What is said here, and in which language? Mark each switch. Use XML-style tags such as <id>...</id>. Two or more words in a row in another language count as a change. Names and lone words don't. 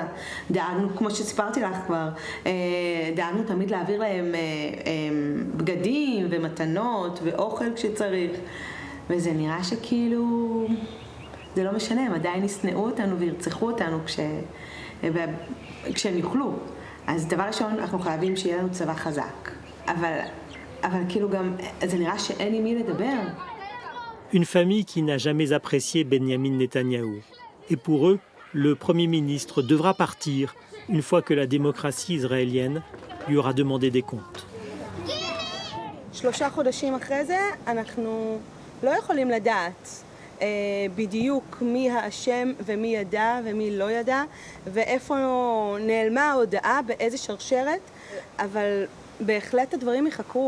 <he>דאגנו, כמו שסיפרתי לך כבר, דאגנו תמיד להעביר להם בגדים ומתנות ואוכל כשצריך, וזה נראה שכאילו זה לא משנה, הם עדיין ישנאו אותנו וירצחו אותנו כשהם יוכלו. אז דבר ראשון, אנחנו חייבים שיהיה לנו צבא חזק. אבל כאילו גם, זה נראה שאין עם מי לדבר.</he> <fr>Une famille qui n'a jamais apprécié Benjamin Netanyahou. Et pour eux, le Premier ministre devra partir une fois que la démocratie israélienne lui aura demandé des comptes.</fr> <he>3 חודשים אחרי זה, אנחנו לא יכולים לדעת בדיוק מי האשם ומי ידע ומי לא ידע ואיפה נעלמה ההודעה, באיזה שרשרת, אבל בהחלט הדברים יחקרו.</he>